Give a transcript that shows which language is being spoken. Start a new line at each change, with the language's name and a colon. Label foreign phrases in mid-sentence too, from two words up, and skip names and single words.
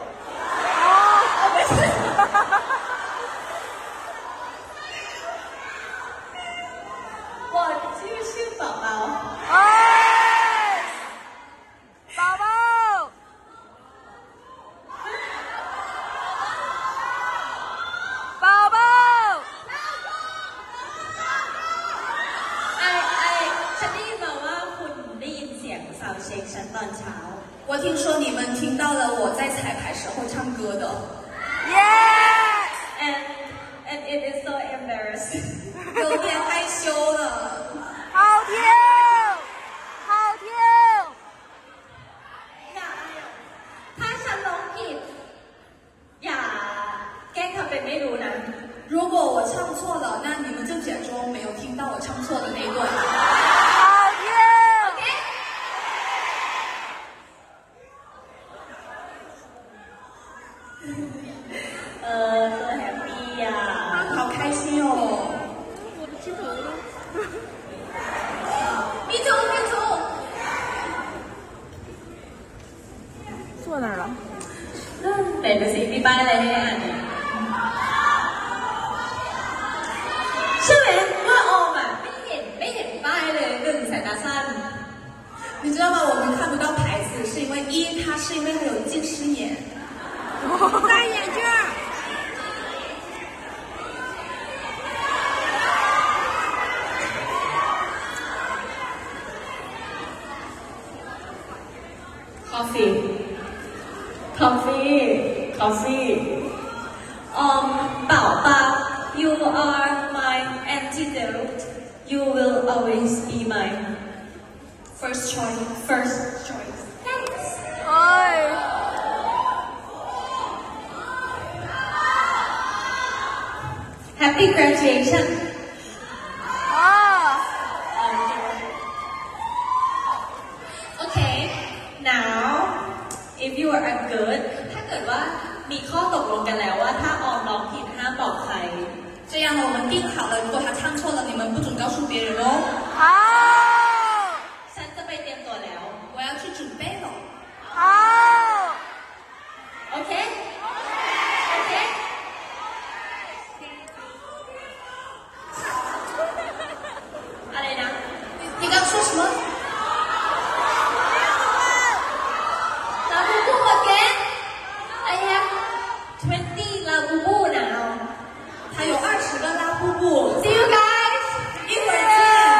Chinese: 我就是宝宝。宝宝。宝宝。
Thai: เช็คฉันตอนเช้า
Chinese: 我听说你们听到了我在彩排时候唱歌的
English: Yeah and it is so embarrassing
Chinese: 有点害羞了好听好听
Thai: ถ้าฉันร้องผิดอย่าแกล้งทำเป็นไม่รู้นะ
Chinese: 如果我唱错了那你们就假装没有听到我唱错的那一段多 happy 呀好开心哦我的鸡头呢咪走坐哪儿了
Thai: ไหนดูสิมีป้ายอะไรให้อ่านใช่ไหมว่าออมอ่ะไม่เห็นป้ายเลยหนึ่งสายตาสั้น
Chinese: 你知道吗我们看不到牌子是因为一它是因为它有近视眼戴眼镜
English: Coffee 宝宝 you are my antidote you will always be my first choice thanks
Chinese: 哎
English: Happy graduation Okay now if you are a good
Thai: ถ้าเกิดว่ามีข้อตกลงกันแล้วว่าถ้าออมร้องผิดห้ามบอกใคร
Chinese: 这样呢我们定好了如果他唱错了你们不准告诉别人哦好
Thai: ฉันจะไปเตรียมตัวแล้ว
Chinese: 我要去准备了好
Thai: Okayอะไรนะ
Chinese: 你刚说什么
English: ลาบูบู again I have 20 ลาบูบู now
Chinese: 他有20个拉布布
English: See you guys
Chinese: 一会儿见